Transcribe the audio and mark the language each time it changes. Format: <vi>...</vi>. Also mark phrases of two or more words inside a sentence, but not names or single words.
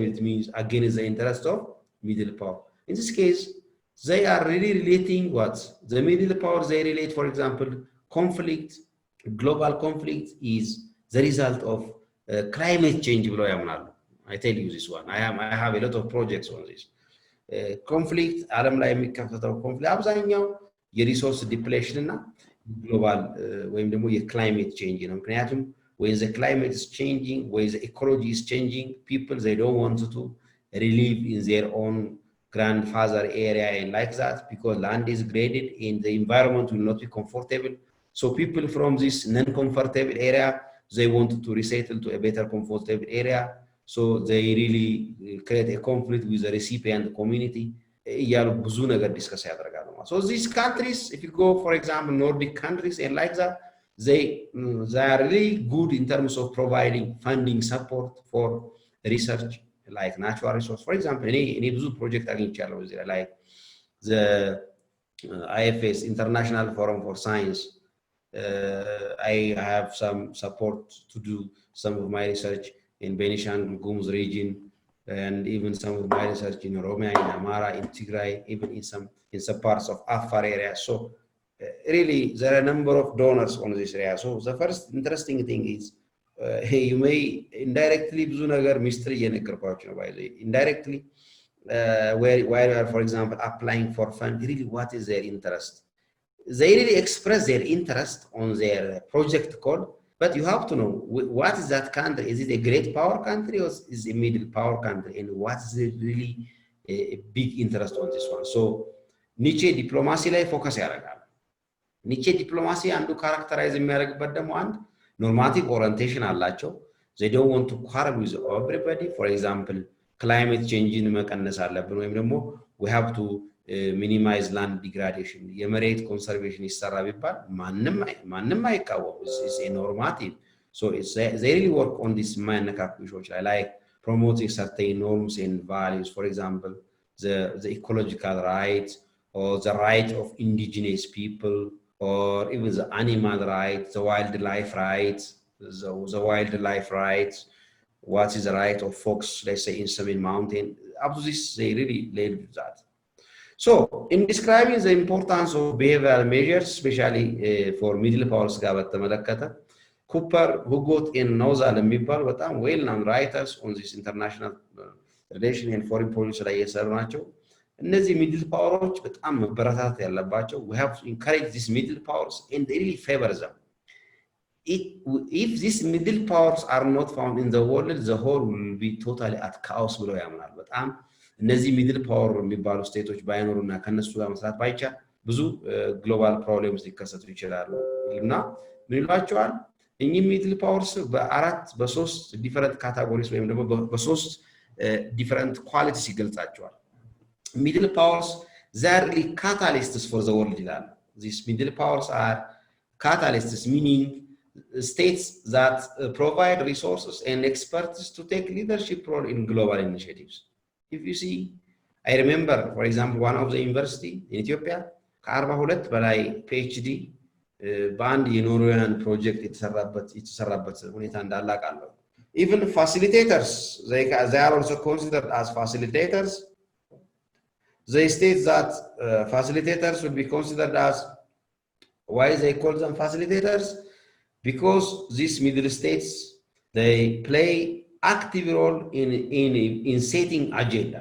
<en>It means against the interest of middle power. In this case, they are really relating what? The middle powers, they relate, for example, conflict, global conflict is the result of climate change. I tell you this one. I have a lot of projects on this. Conflict,</en> <am>ዓለም ላይ የሚከሰተው conflict አብዛኛው የሪሶርስ ዲፕሌሽን እና ግሎባል ወይም ደግሞ የክላይሜት ቼንጅ ነው። ምክንያቱም</am> <en>when the climate is changing, when the ecology is changing, people, they don't want to live in their own grandfather area and like that because land is degraded and the environment will not be comfortable. So people from this non-comfortable area, they want to resettle to a better comfortable area. So they really create a conflict with the recipient community.</en> <am>ብዙ ነገር ዲስከስ ያደርጋሉ።</am> <en>So these countries, if you go, for example, Nordic countries and like that, they are really good in terms of providing funding support for research like natural resource. For example, any</en> <am>ብዙ project አግኝቻለሁ እዚህ</am> <en>like the IFS, International Forum for Science. I have some support to do some of my research in Benishangul Gumuz region, and even some of my research in Oromia, in Amara, in Tigray, even in some parts of Afar area. So really, there are a number of donors on this area. So the first interesting thing is, you may indirectly,</en> <am>ብዙ ነገር ሚስትሪ እየነገርኳችሁ ነው</am> <en>by the way. Indirectly, where you are, for example, applying for fund, really what is their interest? They really express their interest on their project code, but you have to know what is that country. Is it a great power country or is it a middle power country? And what is really a big interest on this one?</en> <am>So</am> <en>niche diplomacy</en> <am>ላይ ፎከስ ያደርጋል።</am> <en>niche diplomacy</en> <am>አንዱ ካራክተራይዝ የሚያደርግበት ደግሞ አንድ</am> <en>normative orientation</en> <am>አላቸው.</am> <en>They don't want to quarrel with everybody. For example, climate change</en> <am>መቀነስ አለብን ወይም ደግሞ</am> <en>we have to minimize land degradation.</en> <am>የመሬት conservation ይሰራ ቢባል ማንም አይቃወም.</am> <en>It's a normative. So they really work on this ማያነካኩ issues like promoting certain norms and values. For example, the ecological rights or the right of indigenous people, or even the animal rights, the wildlife rights, the wildlife rights. What is the right of folks, let's say, in Seven Mountain? Up to this, they really led with that. So, in describing the importance of behavioral measures, especially for middle powers, Cooper, Hugot, and Nozal</en> <am>የሚባሉ በጣም</am> <en>well-known writers on this international relation and foreign policy</en> <am>ላይ የሰሩ ናቸው። እነዚህ</am> <en>middle powers</en> <am>በጣም መበረታታት ያለባቸው.</am> <en>We have to encourage these middle powers and really favor them. If these middle powers are not found in the world, the whole will be totally at chaos</en> <am>ብለው ያምናሉ። በጣም እነዚህ</am> <en>middle power</en> <am>የሚባሉ ስቴቶች ባይኖሩና ከነሱ ጋር መስራት ባይቻል ብዙ</am> <en>global problems</en> <am>ሊከሰቱ ይችላሉ እና ምን ይሏቸዋል? እኚህ ሚድል ፓወርስ በሶስት ዲፈረንት ካታጎሪስ ወይም ደግሞ በሶስት ዲፈረንት ኳሊቲስ ይገልጻቸዋል። ሚድል ፓወርስ</am> <en>they are really catalysts for the world ይላሉ። These middle powers are catalysts, meaning states that provide resources and expertise to take leadership role in global initiatives. If you see, I remember, for example, one of the university in Ethiopia,</en> <am>ከ42 በላይ PhD በአንድ የኖርዌያን ፕሮጀክት የተሰራበት ሁኔታ እንዳለ አውቃለሁ።</am> <en>Even facilitators, they are also considered as facilitators. They state that facilitators will be considered as, why they call them facilitators? Because these middle states, they play active role in setting agenda.</en>